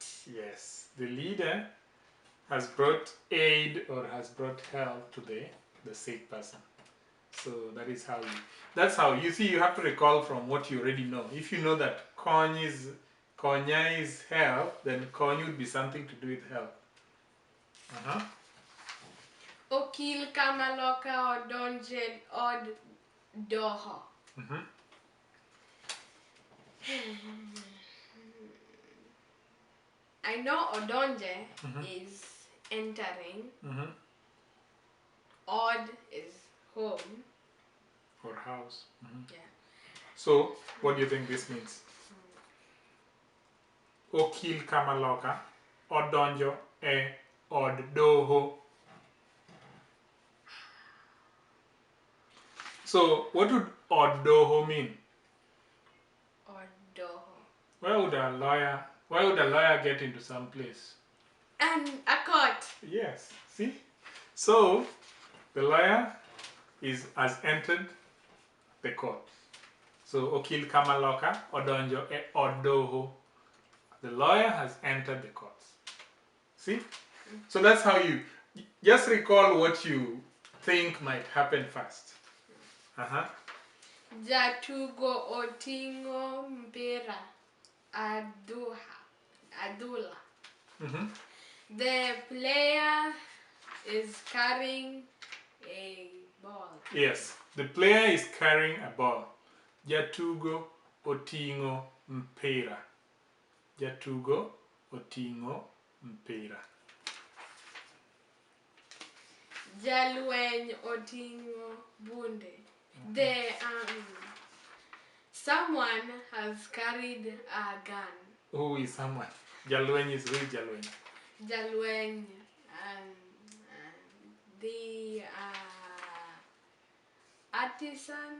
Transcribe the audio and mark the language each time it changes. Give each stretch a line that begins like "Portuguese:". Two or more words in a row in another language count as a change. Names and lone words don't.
English: Yes, the leader has brought aid or has brought help to the sick person. So that's how you see. You have to recall from what you already know. If you know that konya is help, then kony would be something to do with help.
Luo (Kenya and Tanzania): Okil kamaloka odonje od doho.
English: I know odonje is entering. Od is home. Or house. Yeah. So, what do you think this means?
Luo (Kenya and Tanzania): Okil kamaloka odonjo e od doho.
English: So, what would od doho mean?
Luo (Kenya and Tanzania): Od doho.
English: Why would a lawyer get into some place? And a court. Yes, see? So, the lawyer has entered the court. So,
Luo (Kenya and Tanzania): okil kamaloka odonjo e od doho.
English: The lawyer has entered the court. See? So that's how you just recall what you think might happen first.
Luo (Kenya and Tanzania): Jatugo otingo mpira adula.
English: The player is carrying a ball. Yes, the player is carrying a ball.
Luo (Kenya and Tanzania): Jatugo otingo mpira. Jatugo otingo mpira. Jalweny otingo bunde.
English: Someone has carried a gun. Who is someone? Jalweny is who is Jalweny? Jalweny, the artisan.